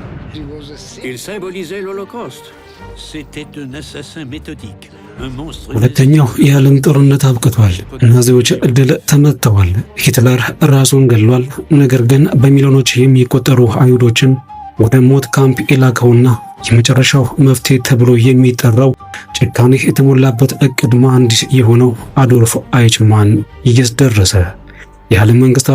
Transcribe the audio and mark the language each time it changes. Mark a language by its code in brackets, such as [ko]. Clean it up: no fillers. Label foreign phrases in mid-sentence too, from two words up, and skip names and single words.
[fr] Il symbolisait l'Holocauste. C'était un assassin méthodique, un monstre. [am] ሁለተኛው የዓለም ጦርነት አብቅቷል። ናዚዎች ድል ተመትተዋል። ሂትለር ራሱን ገድሏል። ነገር ግን በሚሊዮኖች የሚቆጠሩ አይሁዶችን ወደ ሞት ካምፕ የላከውና የመጨረሻው መፍትሄ ተብሎ የሚጠራው ጭካኔ የተሞላበት እቅድ መሐንዲስ የሆነው አዶልፍ አይችማን እየደረሰ። የዓለም መንግስታት